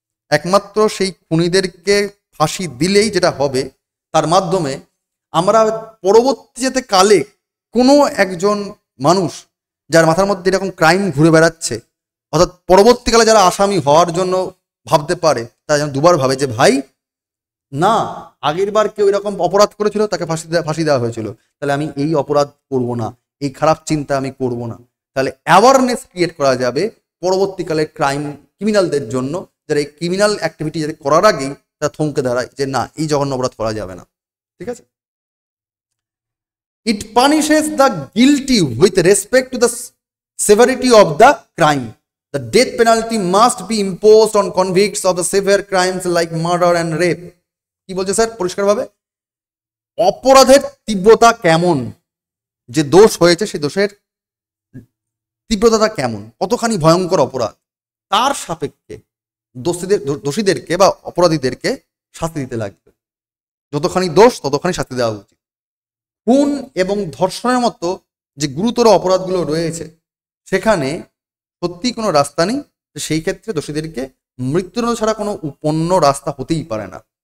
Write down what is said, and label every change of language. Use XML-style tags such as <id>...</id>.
<bn>একমাত্র সেই খুনিদেরকে ফাঁসি দিলেই যেটা হবে, তার মাধ্যমে আমরা পরবর্তী যাতে কালে কোনো একজন মানুষ যার মাথার মধ্যে এরকম ক্রাইম ঘুরে বেড়াচ্ছে, অর্থাৎ পরবর্তীকালে যারা আসামি হওয়ার জন্য ভাবতে পারে, তারা যেন দুবার ভাবে যে ভাই না, আগের বার কেউ এরকম অপরাধ করেছিল, তাকে ফাঁসি দেওয়া হয়েছিল, তাহলে আমি এই অপরাধ করব না, এই খারাপ চিন্তা আমি করব না। তাহলে অ্যাওয়ারনেস ক্রিয়েট করা যাবে পরবর্তীকালে ক্রিমিনালদের জন্য, যারা এই ক্রিমিনাল অ্যাক্টিভিটি যাতে করার আগেই তারা থমকে দাঁড়ায় যে না, এই জঘন্য অপরাধ করা যাবে না। ঠিক আছে?</bn> <en>It punishes the guilty with respect to the severity of the crime. The death penalty must be imposed on convicts of the severe crimes like murder and rape.</en> <bn>কি বলছে স্যার পরিষ্কারভাবে? অপরাধের তীব্রতা কেমন, যে দোষ হয়েছে সেই দোষের তীব্রতাটা কেমন, কতখানি ভয়ঙ্কর অপরাধ, তার সাপেক্ষে দোষীদেরকে বা অপরাধীদেরকে শাস্তি দিতে লাগবে। যতখানি দোষ ততখানি শাস্তি দেওয়া উচিত। খুন এবং ধর্ষণের মতো যে গুরুতর অপরাধগুলো রয়েছে, সেখানে সত্যি কোনো রাস্তা নেই, সেই ক্ষেত্রে দোষীদেরকে মৃত্যুদণ্ড ছাড়া কোনো অন্য রাস্তা হতেই পারে না।</bn>